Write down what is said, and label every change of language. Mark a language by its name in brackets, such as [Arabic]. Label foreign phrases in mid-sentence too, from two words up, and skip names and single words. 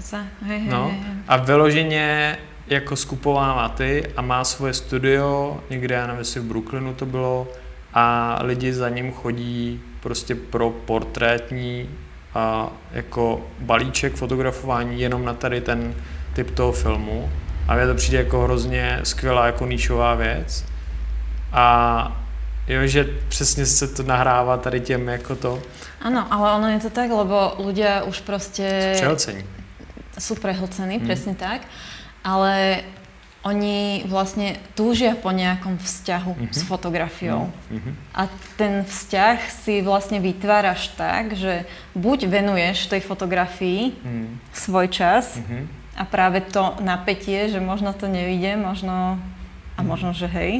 [Czech] a vyloženě jako skupovává ty a má svoje studio, někde, já nevím, jestli v Brooklynu to bylo, a lidi za ním chodí prostě pro portrétní jako balíček fotografování jenom na tady ten typ toho filmu. A mně to přijde jako hrozně skvělá jako nišová věc. A jo, že přesně se to nahrává tady těm jako to. [Slovak] Áno, ale ono je to tak, lebo ľudia už proste... Sú prehlcení, presne tak. Ale oni vlastne túžia po nejakom vzťahu s fotografiou. A ten vzťah si vlastne vytváraš tak, že buď venuješ tej fotografii svoj čas a práve to napätie, že možno to nevyjde, možno že hej.